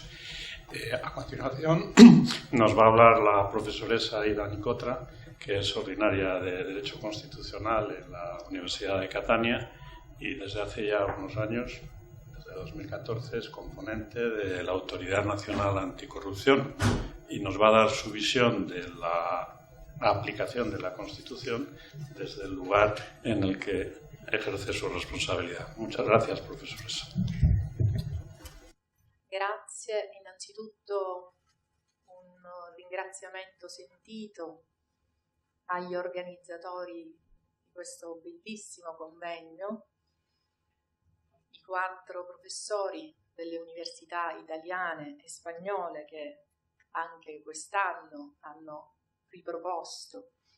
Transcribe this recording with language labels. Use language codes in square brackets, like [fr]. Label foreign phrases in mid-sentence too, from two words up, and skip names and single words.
[es] A continuación nos va a hablar la profesoresa Ida Nicotra, que es ordinaria de Derecho Constitucional en la Universidad de Catania y desde hace ya unos años, desde 2014, es componente de la Autoridad Nacional Anticorrupción y nos va a dar su visión de la aplicación de la Constitución desde el lugar en el que ejerce su responsabilidad. Muchas gracias, profesores. [it] Grazie. Innanzitutto un ringraziamento sentito agli organizzatori di questo bellissimo convegno, i 4 professori delle università italiane e spagnole che anche quest'anno hanno riproposto